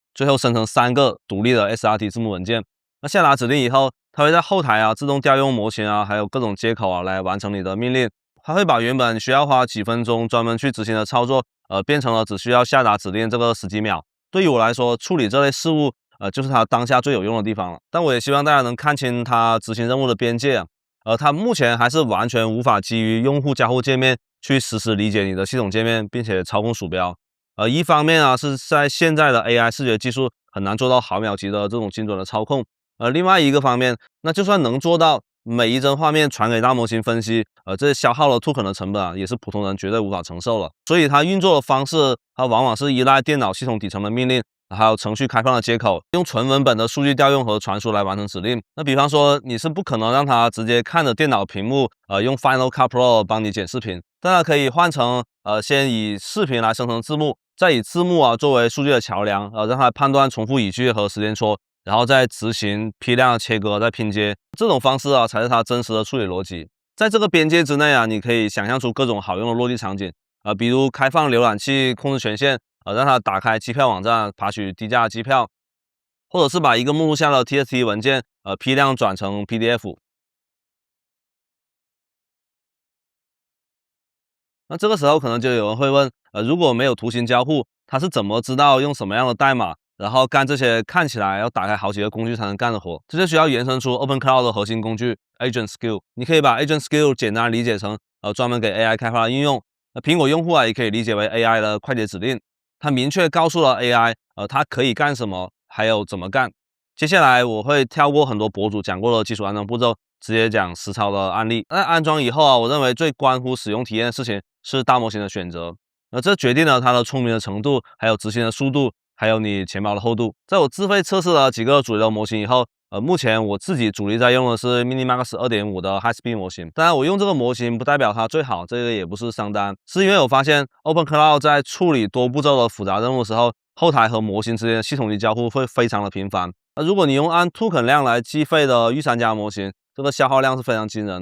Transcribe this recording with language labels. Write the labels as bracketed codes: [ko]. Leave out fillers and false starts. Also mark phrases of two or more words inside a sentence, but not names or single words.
[zh] 最後生成3個獨立的 SRT 字幕文件。那下達指令以後，它會在後台自動調用模型還有各種接口來完成你的命令。它會把原本需要花幾分鐘專門去執行的操作，變成了只需要下達指令這個10幾秒。對於我來說，處理這類事務，就是它當下最有用的地方了。但我也希望大家能看清它執行任務的邊界。它目前還是完全無法基於用戶交互界面去實時理解你的系統界面，並且操控鼠標。一方面是在現在的 AI 視覺技術很難做到毫秒級的這種精準的操控，另外一個方面，那就算能做到每一幀畫面傳給大模型分析，這消耗了 token 的成本也是普通人絕對無法承受了。所以它運作的方式，它往往是依賴電腦系統底層的命令，還有程序開放的接口，用純文本的數據調用和傳輸來完成指令。那比方說，你是不可能讓它直接看着電腦屏幕，用 Final Cut Pro 幫你剪視頻，但它可以換成先以視頻來生成字幕。再以字幕作為數據的橋梁，讓它判斷重複語句和時間戳，然後再執行批量切割、再拼接，這種方式才是它真實的處理邏輯。在這個邊界之內你可以想象出各種好用的落地場景，比如開放瀏覽器控制權限，讓它打開機票網站爬取低價機票，或者是把一個目錄下的 TXT 文件批量轉成 PDF。那這個時候可能就有人會問，如果沒有圖形交互，它是怎麼知道用什麼樣的代碼，然後幹這些看起來要打開好幾個工具才能幹的活？這就需要延伸出 OpenCloud 的核心工具 Agent Skill。你可以把 Agent Skill 簡單理解成專門給 AI 開發的應用。那蘋果用戶也可以理解為 AI 的快捷指令，它明確告訴了 AI 它可以幹什麼，還有怎麼幹。接下來我會跳過很多博主講過的基礎安裝步驟，直接講實操的案例。在安裝以後我認為最關乎使用體驗的事情是大模型的選擇，這決定了它的聰明的程度，還有執行的速度，還有你錢包的厚度。在我自費測試了幾個主流的模型以後，目前我自己主力在用的是 Minimax 2.5 的 High Speed 模型。当然，我用這個模型不代表它最好，這個也不是商單，是因為我發現 OpenCloud 在處理多步驟的複雜任務的時候，後台和模型之間的系統級交互會非常的頻繁。如果你用按 token 量來計費的御三家模型，這個消耗量是非常驚人的。